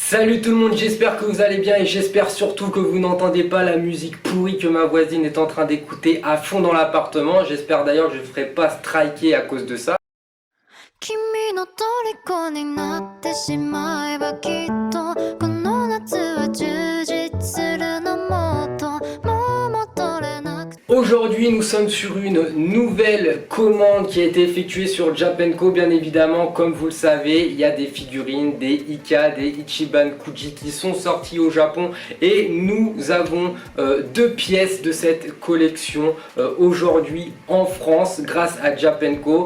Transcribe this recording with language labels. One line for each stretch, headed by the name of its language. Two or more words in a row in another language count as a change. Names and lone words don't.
French: Salut tout le monde, j'espère que vous allez bien et j'espère surtout que vous n'entendez pas la musique pourrie que ma voisine est en train d'écouter à fond dans l'appartement. J'espère d'ailleurs que je ne ferai pas striker à cause de ça.
Japanese: 君の虜になってしまえばきっとこの夏は充実するのもっともう戻れなく
French: Aujourd'hui nous sommes sur une nouvelle commande qui a été effectuée sur Japanco. Bien évidemment, comme vous le savez, il y a des figurines, des Ika, des Ichiban Kuji qui sont sortis au Japon et nous avons deux pièces de cette collection aujourd'hui en France grâce à Japanco.